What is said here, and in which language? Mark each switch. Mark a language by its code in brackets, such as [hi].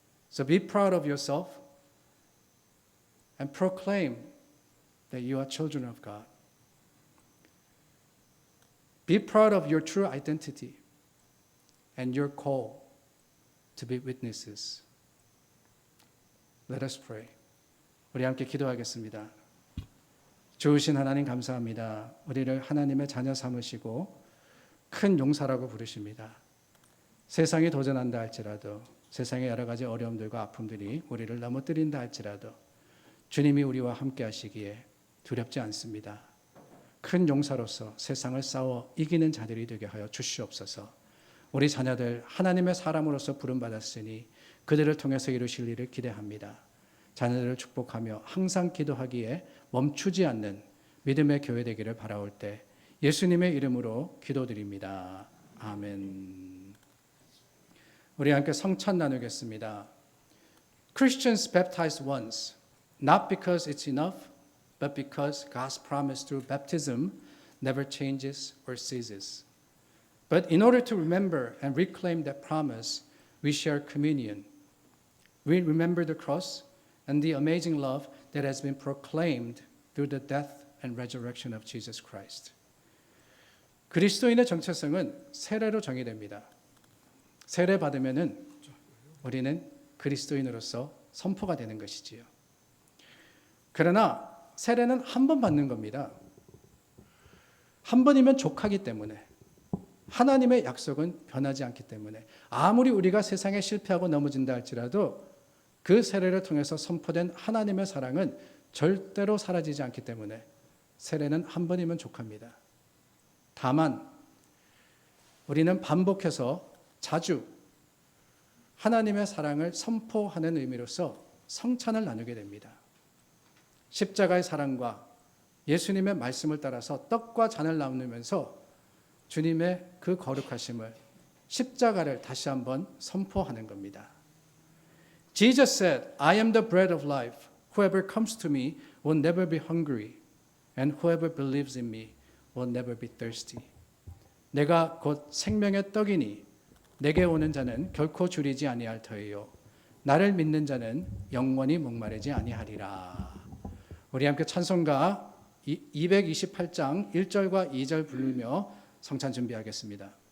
[en] So be proud of yourself and proclaim that you are children of God. Be proud of your true identity and your call to be witnesses. Let us pray. [ko] 우리 함께 기도하겠습니다. 좋으신 하나님 감사합니다. 우리를 하나님의 자녀 삼으시고 큰 용사라고 부르십니다. 세상이 도전한다 할지라도, 세상의 여러 가지 어려움들과 아픔들이 우리를 넘어뜨린다 할지라도 주님이 우리와 함께 하시기에 두렵지 않습니다. 큰 용사로서 세상을 싸워 이기는 자들이 되게 하여 주시옵소서. 우리 자녀들 하나님의 사람으로서 부름받았으니 그들을 통해서 이루실 일을 기대합니다. 자녀들을 축복하며 항상 기도하기에 멈추지 않는 믿음의 교회 되기를 바라올 때 예수님의 이름으로 기도드립니다. 아멘. 우리 함께 성찬 나누겠습니다. [en] Christians baptized once, not because it's enough, but because God's promise through baptism never changes or ceases. But in order to remember and reclaim that promise, we share communion. We remember the cross and the amazing love that has been proclaimed through the death and resurrection of Jesus Christ. [ko] 그리스도인의 정체성은 세례로 정의됩니다. 세례 받으면은 우리는 그리스도인으로서 선포가 되는 것이지요. 그러나 세례는 한 번 받는 겁니다. 한 번이면 족하기 때문에, 하나님의 약속은 변하지 않기 때문에, 아무리 우리가 세상에 실패하고 넘어진다 할지라도 그 세례를 통해서 선포된 하나님의 사랑은 절대로 사라지지 않기 때문에 세례는 한 번이면 족합니다. 다만 우리는 반복해서 자주 하나님의 사랑을 선포하는 의미로서 성찬을 나누게 됩니다. 십자가의 사랑과 예수님의 말씀을 따라서 떡과 잔을 나누면서 주님의 그 거룩하심을, 십자가를 다시 한번 선포하는 겁니다. [en] Jesus said, I am the bread of life. Whoever comes to me will never be hungry, and whoever believes in me will never be thirsty. [ko] 내가 곧 생명의 떡이니 내게 오는 자는 결코 줄이지 아니할 터이요 나를 믿는 자는 영원히 목마르지 아니하리라. 우리 함께 찬송가 228장 1절과 2절 부르며 성찬 준비하겠습니다.